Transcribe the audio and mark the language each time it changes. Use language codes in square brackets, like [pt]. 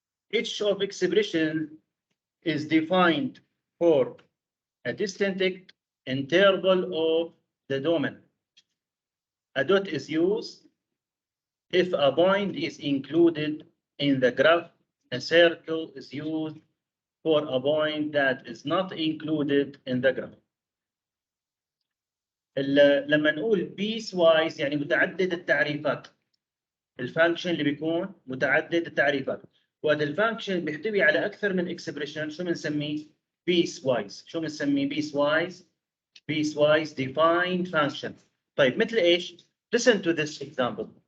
[en] Each of expression is defined for a distinct interval of the domain. A dot is used if a point is included in the graph. A circle is used for a point that is not included in the graph. [ar] لما نقول piecewise يعني متعدد التعريفات. الفانكشن اللي بيكون متعدد التعريفات. وهذا الفانكشن بيحتوي على اكثر من اكسبريشن. شو بنسميه؟ piecewise. شو بنسميه piecewise؟ piecewise defined function. طيب مثل ايش؟ [en] Listen to this example.